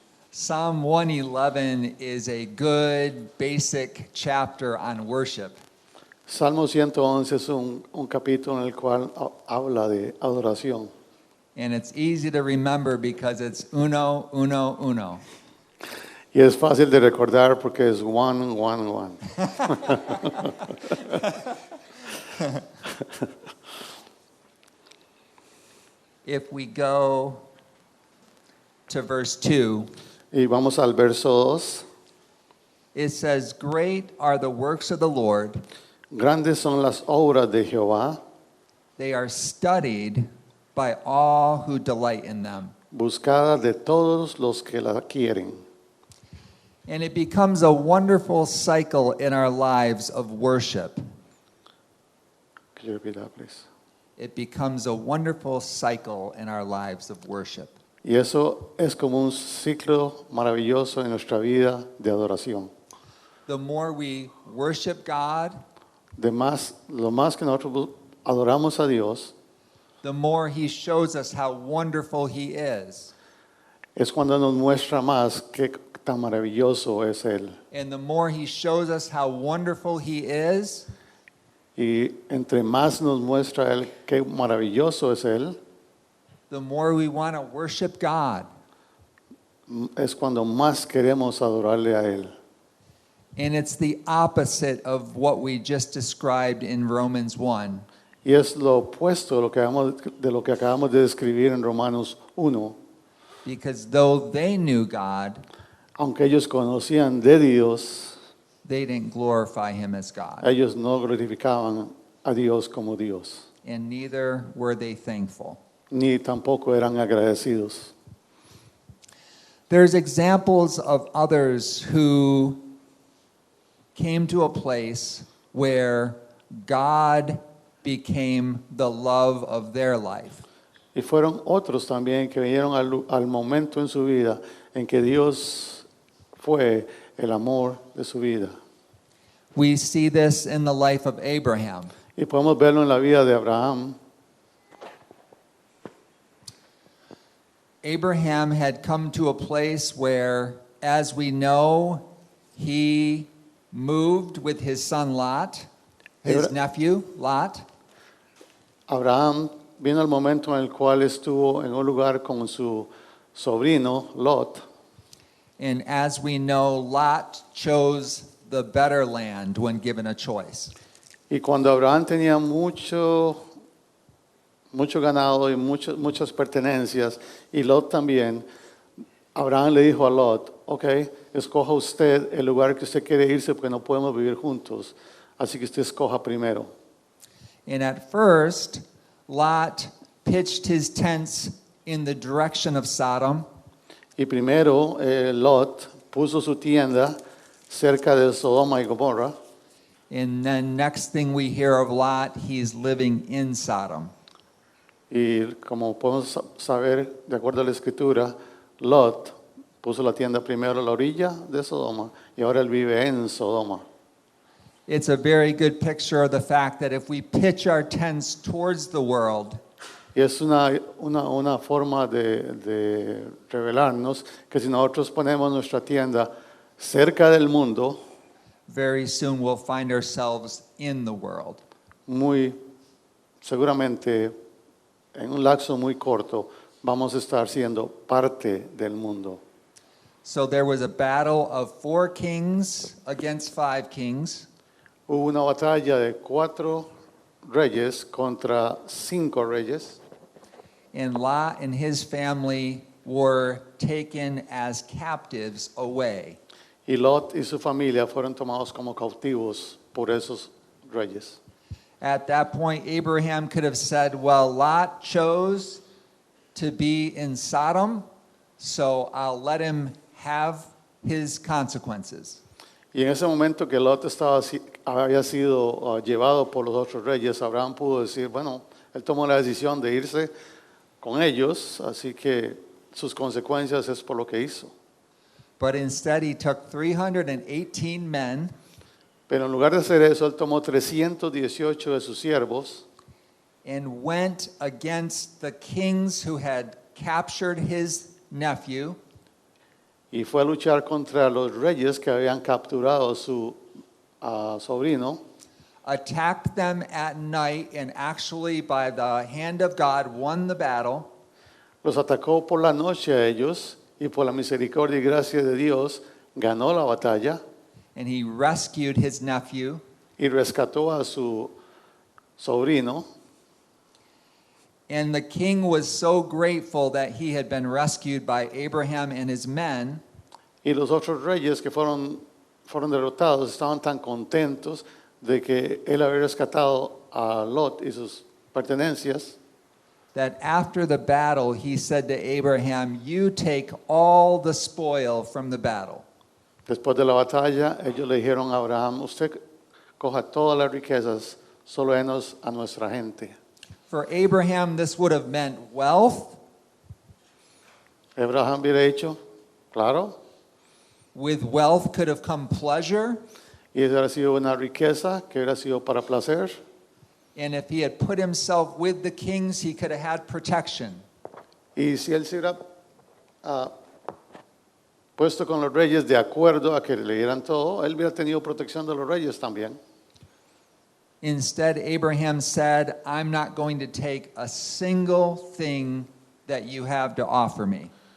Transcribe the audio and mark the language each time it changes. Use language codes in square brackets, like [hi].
[en] Psalm 111 is a good basic chapter on worship. [es] Salmo 111 es un capítulo en el cual habla de adoración. [en] And it's easy to remember because it's [es] uno, uno, uno. Y es fácil de recordar porque es [en] one, one, one. If we go to verse 2, [es] Y vamos al verso 2. [en] it says, "Great are the works of the Lord. [es] Grandes son las obras de Jehová, [en] They are studied by all who delight in them." [es] buscadas de todos los que la quieren. [en] And it becomes a wonderful cycle in our lives of worship. Could you repeat that, please? It becomes a wonderful cycle in our lives of worship. [es] Y eso es como un ciclo maravilloso en nuestra vida de adoración. [en] The more we worship God, [es] Lo más que nosotros adoramos a Dios [en] the more He shows us how wonderful He is. [es] es cuando nos muestra más qué tan maravilloso es Él. [en] And the more He shows us how wonderful He is, [es] Y entre más nos muestra Él qué maravilloso es Él, [en] the more we want to worship God. [es] es cuando más queremos adorarle a Él. [en] And it's the opposite of what we just described in Romans 1. [es] Y es lo opuesto de lo que acabamos de describir en Romanos 1. [en] Because though they knew God, [es] Aunque ellos conocían de Dios, [en] they didn't glorify Him as God. [es] ellos no glorificaban a Dios como Dios, [en] And neither were they thankful. [es] ni tampoco eran agradecidos. [en] There's examples of others who came to a place where God became the love of their life. [es] Y fueron otros también que vinieron al momento en su vida en que Dios fue el amor de su vida. [en] We see this in the life of Abraham. [es] Y podemos verlo en la vida de Abraham. [en] Abraham had come to a place where, as we know, he moved with his son Lot, his nephew Lot. [es] Abraham vino el momento en el cual estuvo en un lugar con su sobrino Lot. [en] And as we know, Lot chose the better land when given a choice. [es] Y cuando Abraham tenía mucho ganado y muchas pertenencias, y Lot también, Abraham le dijo a Lot, ok, escoja usted el lugar que usted quiere irse porque no podemos vivir juntos, así que usted escoja primero. [en] And at first, Lot pitched his tents in the direction of Sodom. [es] Y primero Lot puso su tienda cerca de Sodoma y Gomorra, [en] And then next thing we hear of Lot, he's living in Sodom. [es] y como podemos saber, de acuerdo a la escritura, Lot puso la tienda primero a la orilla de Sodoma y ahora él vive en Sodoma. [en] It's a very good picture of the fact that if we pitch our tents towards the world, [es] Y es una forma de revelarnos que si nosotros ponemos nuestra tienda cerca del mundo, [en] very soon we'll find ourselves in the world. [es] muy seguramente en un lapso muy corto vamos a estar siendo parte del mundo. [en] So there was a battle of 4 kings against 5 kings. [es] Hubo una batalla de 4 reyes contra 5 reyes. [en] And Lot and his family were taken as captives away. [es] Y Lot y su familia fueron tomados como cautivos por esos reyes. [en] At that point, Abraham could have said, well, Lot chose to be in Sodom, so I'll let him have his consequences. [es] Y en ese momento que Lot había sido llevado por los otros reyes, Abraham pudo decir, bueno, él tomó la decisión de irse con ellos, así que sus consecuencias es por lo que hizo. [en] But instead, he took 318 men [es] Pero en lugar de hacer eso, él tomó 318 de sus siervos [en] and went against the kings who had captured his nephew [es] y fue a luchar contra los reyes que habían capturado a su sobrino. [en] attacked them at night, and actually, by the hand of God, won the battle. [es] Los atacó por la noche a ellos y por la misericordia y gracia de Dios ganó la batalla [en] And he rescued his nephew. [es] y rescató a su sobrino. [en] And the king was so grateful that he had been rescued by Abraham and his men [es] Y los otros reyes que fueron derrotados estaban tan contentos de que él había rescatado a Lot y sus pertenencias, [en] that after the battle he said to Abraham, "You take all the spoil from the battle." [es] después de la batalla, ellos le dijeron a Abraham, usted coja todas las riquezas, solo denos a nuestra gente. [en] For Abraham, this would have meant wealth. [es] Abraham hubiera dicho, claro, [en] With wealth could have come pleasure. [es] y esa hubiera sido una riqueza que hubiera sido para placer. [en] And if he had put himself with the kings, he could have had protection. [es] Y si él se hubiera puesto con los reyes de acuerdo a que le dieran todo, él hubiera tenido protección de los reyes también. [en] Instead, Abraham said, "I'm not going to take a single thing that you have to offer me."